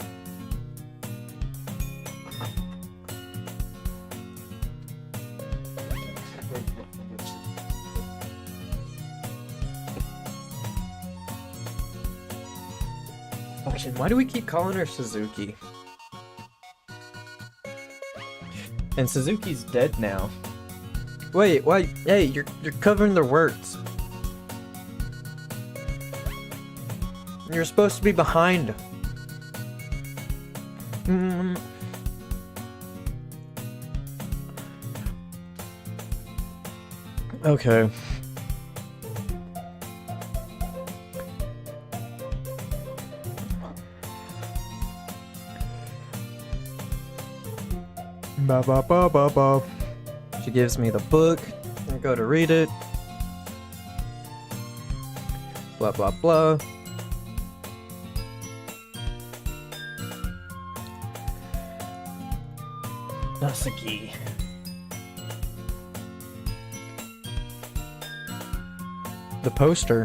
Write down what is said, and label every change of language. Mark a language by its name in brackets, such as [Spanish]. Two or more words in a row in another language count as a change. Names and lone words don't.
[English] Fucking, why do we keep calling her Suzuki? And Suzuki's dead now. Wait, why? Hey, you're covering their words. You're supposed to be behind. Okay. Ba ba ba ba ba. She gives me the book. I go to read it. Blah blah blah. Nasuki. The poster.